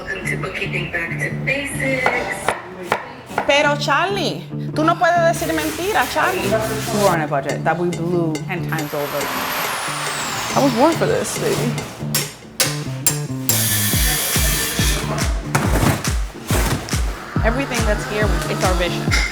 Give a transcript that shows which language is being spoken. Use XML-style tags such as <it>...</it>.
<en>to bookkeeping back to basics.</en> <es>Pero Charlie, tú no puedes decir mentira, Charlie.</es> <en>We were on a budget that we blew 10 times over. I was born for this, baby. Everything that's here is our vision.</en>